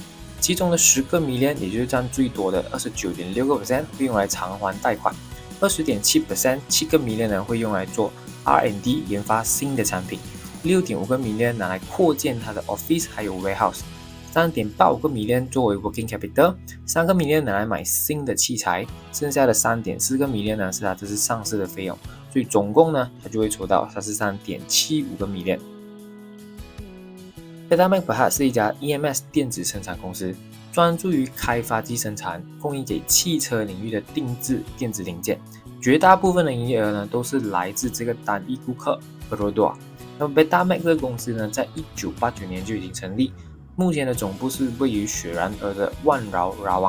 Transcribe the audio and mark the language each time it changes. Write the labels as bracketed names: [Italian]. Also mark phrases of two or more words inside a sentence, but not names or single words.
[Chinese] 其中的10个 million， 也就是占最多的 29.6%， 会用来偿还贷款， 20.7% 7个 million 呢会用来做 R&D 研发新的产品， 6.5个 million 拿来扩建它的 office 还有 warehouse， 3.85个 million 作为 [English] working capital， [Chinese] 3 个 million 拿来买新的器材，剩下的 3.4个 million 呢是它这次上市的费用，所以总共呢它就会筹到 33.75个 million。Betamac Berhad 是一家 EMS 电子生产公司，专注于开发及生产供应给汽车领域的定制电子零件，绝大部分的营业额呢都是来自这个单一顾客 Perodua。那么 Betamac 这个公司呢，在1989年就已经成立，目前的总部是位于雪兰莪的万饶 Rawang。